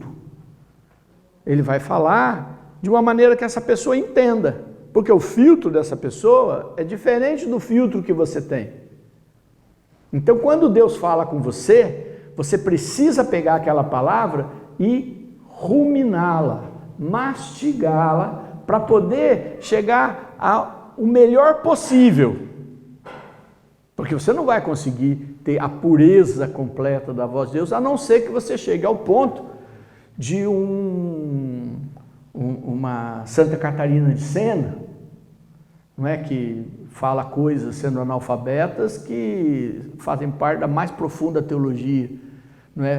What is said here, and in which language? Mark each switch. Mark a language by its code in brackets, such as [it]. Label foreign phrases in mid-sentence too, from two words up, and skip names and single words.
[pt] Ele vai falar de uma maneira que essa pessoa entenda, porque o filtro dessa pessoa é diferente do filtro que você tem. Então, quando Deus fala com você, você precisa pegar aquela palavra e ruminá-la, mastigá-la, para poder chegar ao melhor possível. Porque você não vai conseguir ter a pureza completa da voz de Deus, a não ser que você chegue ao ponto de uma Santa Catarina de Sena, não é, que fala coisas sendo analfabetas que fazem parte da mais profunda teologia, não é?